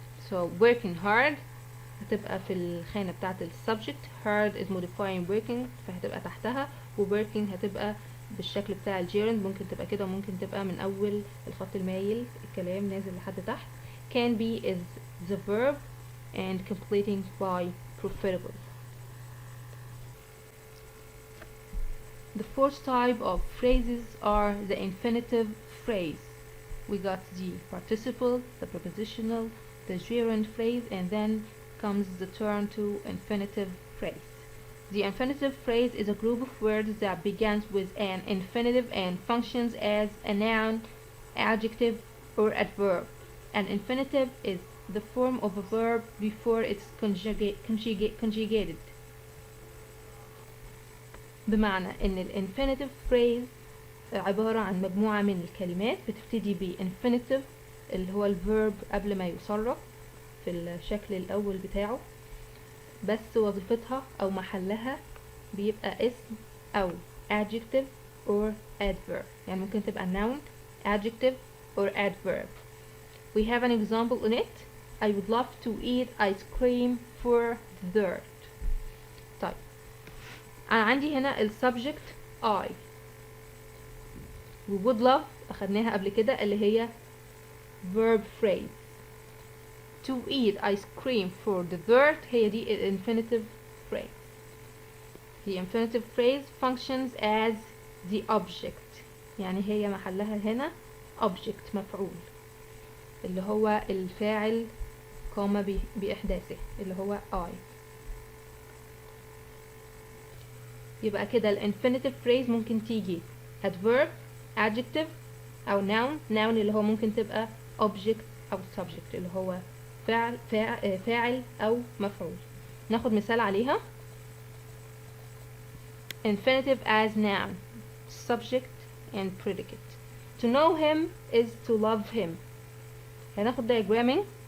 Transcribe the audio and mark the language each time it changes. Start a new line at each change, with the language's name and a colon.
Arabic: So working hard هتبقى في الخانة بتاعة السبجكت،
English: hard is modifying working
Arabic: فهتبقى تحتها، وworking هتبقى بالشكل بتاع الجيرند، ممكن تبقى كده وممكن تبقى من اول الخط المايل الكلام نازل لحد تحت.
English: can be is the verb and completing by preferable. The fourth type of phrases are the infinitive phrase. We got the participle, the prepositional, the gerund phrase, and then comes the turn to infinitive phrase. The infinitive phrase is a group of words that begins with an infinitive and functions as a noun, adjective, or adverb. An infinitive is the form of a verb before it's conjugated.
Arabic: بمعنى ان الانفينيتيف phrase عبارة عن مجموعة من الكلمات بتبتدي ب infinitive اللي هو الفيرب قبل ما يصرف في الشكل الأول بتاعه، بس وظيفتها أو محلها بيبقى اسم أو adjective or adverb، يعني ممكن تبقى
English: noun, adjective or adverb. We have an example in it. I would love to eat ice cream for dessert.
Arabic: طيب أنا عندي هنا ال subject I، و would love أخدناها قبل كده اللي هي verb phrase.
English: To eat ice cream for dessert
Arabic: هي دي ال
English: infinitive phrase. The infinitive phrase functions as the object،
Arabic: يعني هي محلها هنا object مفعول اللي هو الفاعل قام بإحداثه اللي هو I. يبقى كده ال infinitive phrase ممكن تيجي adverb, adjective أو noun اللي هو ممكن تبقى object أو subject اللي هو فاعل أو مفعول. ناخد مثال عليها.
English: infinitive as noun, subject and predicate. To know him is to love him. هناخد diagramming.